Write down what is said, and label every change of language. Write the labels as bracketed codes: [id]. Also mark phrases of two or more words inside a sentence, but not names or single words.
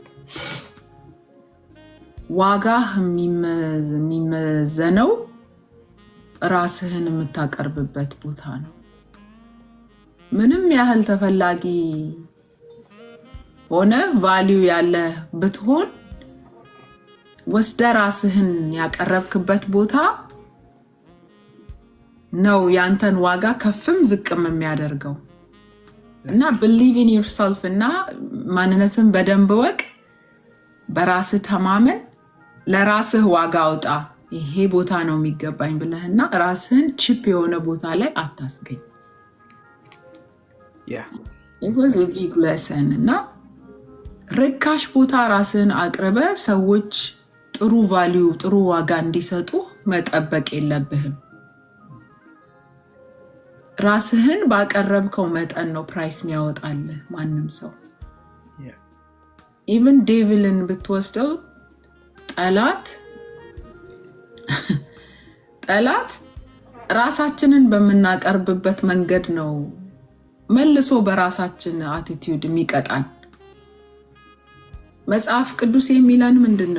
[am] ዋጋ የሚመዘነው ራስህን የምታቀርብበት ቦታ ነው። ምንም ያህል ተፈላጊ ሆነ ቫልዩ ያለ ብትሆን ወስደ ራስህን ያቀረብክበት ቦታ ነው ያንተን ዋጋ ከፍም ዝቅም የሚያደርገው። እና [en] believe in yourself [am] እና ማንነትን በደንብ ወቅ፣ በራስህ ተማመን፣ ለራስህ ዋጋ አውጣ። ይሄ ቦታ ነው የሚገባኝ ብለህና ራስህን ቺፕ የሆነ ቦታ ላይ አታስገኝ። [en] it was a big lesson። [am] እና ርካሽ ቦታ ራስህን አቅርበ ሰዎች ጥሩ ቫልዩ ጥሩ ዋጋ እንዲሰጡ መጠበቅ የለብህም። ራስህን ባቀረብከው መጠን ነው ፕራይስ የሚያወጣልህ ማንም ሰው። ኢቭን ዴቪልን ብትወስደው ጠላት ራሳችንን በምናቀርብበት መንገድ ነው መልሶ በራሳችን አቲቲዩድ የሚቀጣን። መጽሐፍ ቅዱስ የሚለን ምንድነው?